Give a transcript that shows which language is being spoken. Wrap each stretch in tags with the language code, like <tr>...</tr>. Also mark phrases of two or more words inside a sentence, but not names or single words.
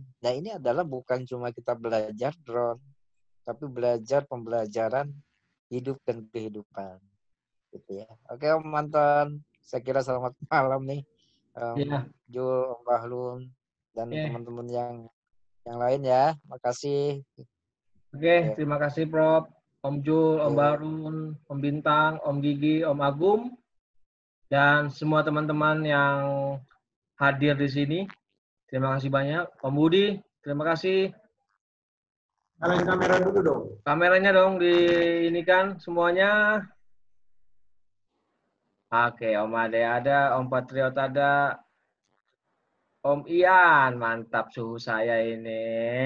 <id>Nah ini adalah bukan cuma kita belajar drone, tapi belajar pembelajaran hidup dan kehidupan gitu ya. Oke Om Anton, saya kira selamat malam nih Jul, Om Bahlun, dan teman-teman yang lain ya. Makasih. Oke, terima kasih Prof, Om Jul, Om Bahlun, Om Bintang, Om Gigi, Om Agum, dan semua teman-teman yang hadir di sini. Terima kasih banyak. Om Budi, terima kasih. Nyalain kamera dulu dong. Kameranya dong di ini kan semuanya. Oke, Om Ade ada, Om Patriot ada, Om Ian, mantap suhu saya ini.</id>